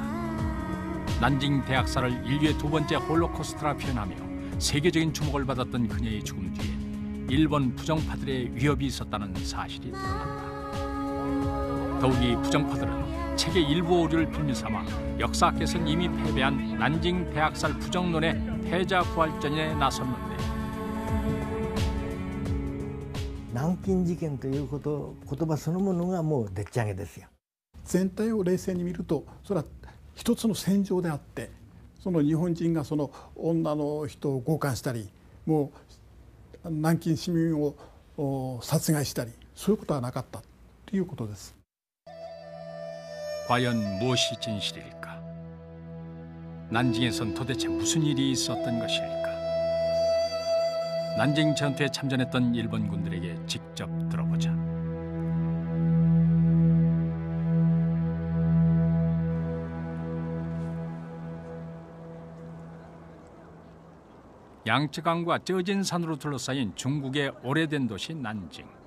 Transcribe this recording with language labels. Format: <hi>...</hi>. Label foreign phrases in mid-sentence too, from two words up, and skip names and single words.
<ko>난징 대학살을 인류의 두 번째 홀로코스트라 표현하며 세계적인 주목을 받았던 그녀의 죽음 뒤에 일본 부정파들의 위협이 있었다는 사실이 드러났다. 더욱이 부정파들은 책의 일부 오류를 빌미삼아 역사학에서는 이미 패배한 난징 대학살 부정론의 패자부활전에 나섰는데</ko> <ja>南京事件という言葉そのものがもうでっち上げですよ。全体を冷静に見るとそれは一つの戦場であって、その日本人がその女の人を強姦したり、もう南京市民を殺害したり、そういうことはなかったということです。</ja> <ko>과연 무엇이 진실일까? 난징에선 도대체 무슨 일이 있었던 것일까? 난징 전투에 참전했던 일본 군들에게 직접 들어보자. 양쯔강과 쩌진 산으로 둘러싸인 중국의 오래된 도시 난징.</ko>